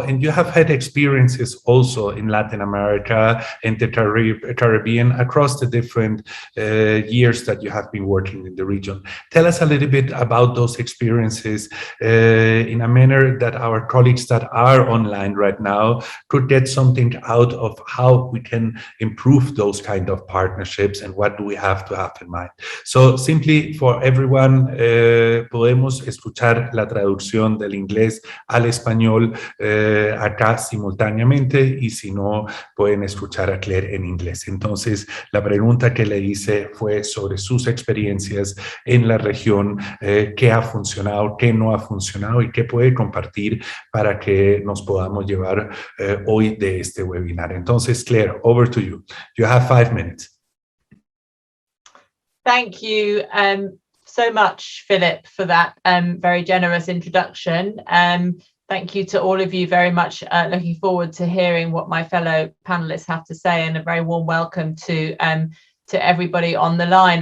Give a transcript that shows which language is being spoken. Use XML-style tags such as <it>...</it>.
<en>And you have had experiences also in Latin America and the Caribbean across the different years that you have been working in the region. Tell us a little bit about those experiences in a manner that our colleagues that are online right now could get something out of how we can improve those kind of partnerships and what do we have to have in mind. So simply for everyone,</en> <es>podemos escuchar la traducción del inglés al español acá simultáneamente y si no pueden escuchar a Claire en inglés. Entonces la pregunta que le hice fue sobre sus experiencias en la región, qué ha funcionado, qué no ha funcionado y qué puede compartir para que nos podamos llevar hoy de este webinar. Entonces,</es> <en>Claire, over to you. You have 5 minutes. Thank you so much, Philip, for that very generous introduction. Thank you to all of you very much. Looking forward to hearing what my fellow panelists have to say, and a very warm welcome to everybody on the line.</en>